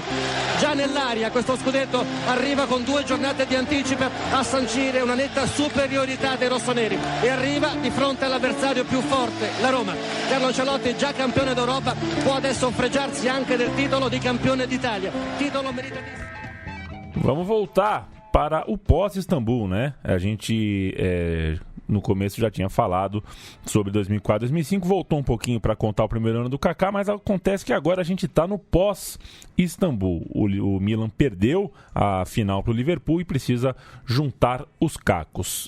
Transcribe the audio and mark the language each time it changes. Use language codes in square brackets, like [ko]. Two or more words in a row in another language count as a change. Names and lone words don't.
[it] Già nell'aria questo scudetto arriva con 2 giornate di anticipo a sancire una netta superiorità dei rossoneri e arriva di fronte all'avversario più forte, la Roma. Carlo Ancelotti, già campione d'Europa, può adesso fregiarsi anche del titolo di campione d'Italia. Titolo meritatissimo. [pt] Vamos voltar para o pós-Istambul, né? A gente no começo já tinha falado sobre 2004, 2005, voltou um pouquinho para contar o primeiro ano do Kaká, mas acontece que agora a gente está no pós-Istambul. O Milan perdeu a final para o Liverpool e precisa juntar os cacos.